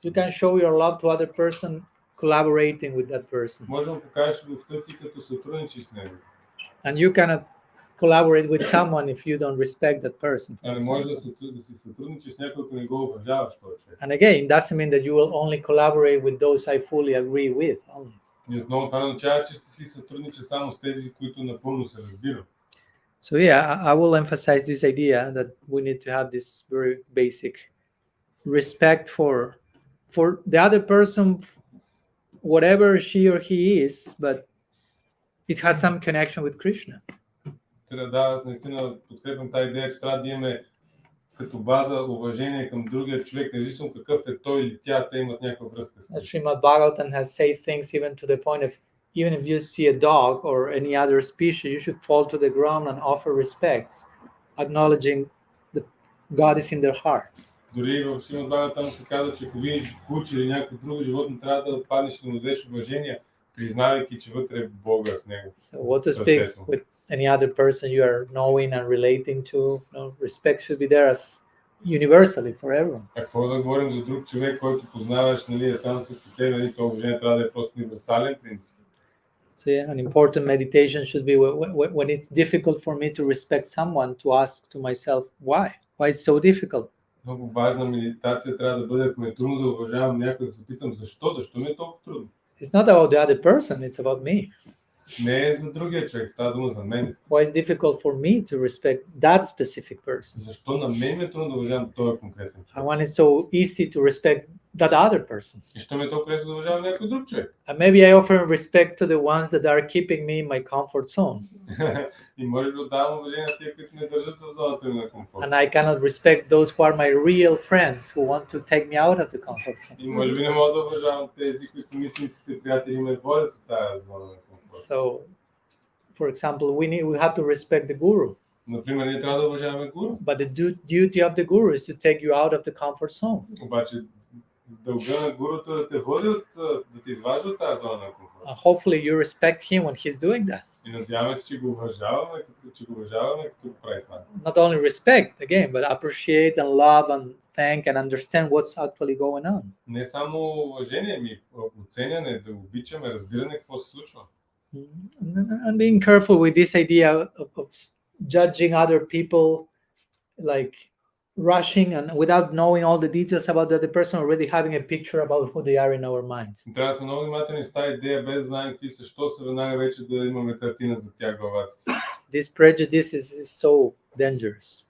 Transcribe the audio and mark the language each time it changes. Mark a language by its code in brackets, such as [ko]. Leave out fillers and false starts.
[en] You can show your love to other person collaborating with that person. [bg] Можем да покажеш любовта си като сътрудничиш с него. [en] And you cannot collaborate with someone if you don't respect that person. [bg] А не можеш да си сътрудничиш с някой, ако не го уважаваш този човек. [en] And again, doesn't mean that you will only collaborate with those I fully agree with. Only. [bg] И отново това означава, че ще си сътрудничиш само с тези, които напълно се разбират. [en] So yeah, I will emphasize this idea that we need to have this very basic respect for the other person, whatever she or he is, but it has some connection with Krishna. [bg] Да, аз наистина подкрепям тази идея, че трябва да имаме като база уважение към другия човек, независимо какъв е той или тя, те имат някаква връзка с него. [en] Srimad Bhagavatam has said things even to the point of even if you see a dog or any other species, you should fall to the ground and offer respects, acknowledging that God is in their heart. [bg] Дори в Шримад Бхагаватам се казва, че ако видиш куче или някакво друго животно, трябва да паднеш и да му дадеш уважение, признавайки, че вътре е Бога в него. [en] So what to speak with any other person you are knowing and relating to, respect should be there as universally for everyone. [bg] Какво да говорим за друг човек, който познаваш, нали, е там срещу теб, нали, това уважение трябва да е просто универсален принцип. [en] So yeah, an important meditation should be when it's difficult for me to respect someone, to ask to myself, why? Why it's so difficult? [bg] Много важна медитация трябва да бъде, ако ми е трудно да уважавам някой, да се питам защо ми е толкова трудно. [en] It's not about the other person, it's about me. [bg] Не е за другия човек, става дума за мен. [en] Why is difficult for me to respect that specific person? [bg] Защо на мен е трудно да уважавам този конкретен човек? [en] And when it's so easy to respect that other person? [bg] И що ми е толкова лесно да уважавам някой друг човек? [en] And maybe I offer respect to the ones that are keeping me in my comfort zone. [bg] И може да отдавам уважение на тези, които ме държат в зоната ми на комфорт. [en] And I cannot respect those who are my real friends who want to take me out of the comfort zone. [bg] И може би не мога да уважавам тези, които са истинските приятели и ме водят от тази зона на комфорт. [en] So, for example, we have to respect the guru, [bg] Например, ние трябва да уважаваме гуру, [en] but the duty of the guru is to take you out of the comfort zone. [bg] обаче дълга на гурото е да те води да те изважда от тази зона на комфорт. [en] Hopefully you respect him when he's doing that. [bg] И надяваме се, че го уважаваме, като го прави това. [en] Not only respect, again, but appreciate and love and thank and understand what's actually going on. [bg] Не само уважение, ами оценяне, да обичаме, разбиране какво се случва. [en] And being careful with this idea of judging other people, like rushing and without knowing all the details about the other person, already having a picture about who they are in our minds. [bg] Трябва да сме много внимателни с тази идея, без да знаем какви са, що са веднага вече да имаме картина за тях в главата си. [en] This prejudice is so dangerous.